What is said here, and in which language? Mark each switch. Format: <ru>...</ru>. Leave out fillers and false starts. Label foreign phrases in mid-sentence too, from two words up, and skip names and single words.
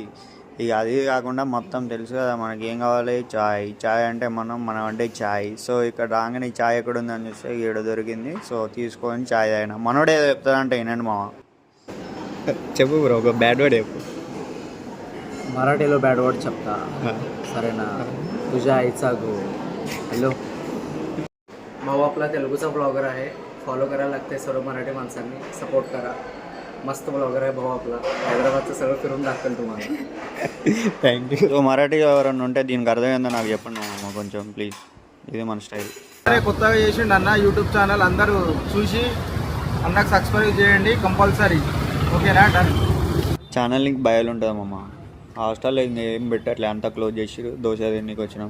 <te>ఇక అది కాకుండా మొత్తం తెలుసు కదా మనకి ఏం కావాలి, చాయ్. చాయ్ అంటే మనం అంటే చాయ్. సో ఇక్కడ రాగానే చాయ్ ఎక్కడ ఉందని చూస్తే ఈడ దొరికింది. సో తీసుకొని చాయ్ తాగిన. మనోడే చెప్తాడంటే వినండి మామ. చెప్పు బ్రో, ఒక</te> <en>bad word</en> <te>చెప్పు. मराठीలో</te> <en>bad word</en> <te>చెప్తా, సరేనా?</te> <mr>तुझ्या आईचा गो. हॅलो भाऊ, आपला तेलुगूचा ब्लॉगर आहे, फॉलो करायला लागते सर्व मराठी माणसांनी, सपोर्ट करा. मस्त ब्लॉगर आहे भाऊ आपला, हैदराबादचं सगळं फिरून दाखवेल तुम्हाला.</mr> <en>Thank you.</en> <te>సో మరాఠీ ఎవరన్నా ఉంటే దీనికి అర్థమైందో నాకు చెప్పండి మామ కొంచెం ప్లీజ్. ఇది మన స్టైల్. అరే కొత్తగా చేసిండు అన్న</te> <en>YouTube channel,</en> <te>అందరూ చూసి అన్నకు సబ్స్క్రైబ్ చేయండి కంపల్సరీ, ఓకేనా? డన్.</te> <en>channel link</en> <te>బయోలో ఉంటుంది మామ. హాస్టల్లో ఇంకా ఏం పెట్టట్లే, అంతా క్లోజ్ చేసి దోశ తిన్నీకి వచ్చినాం.</te>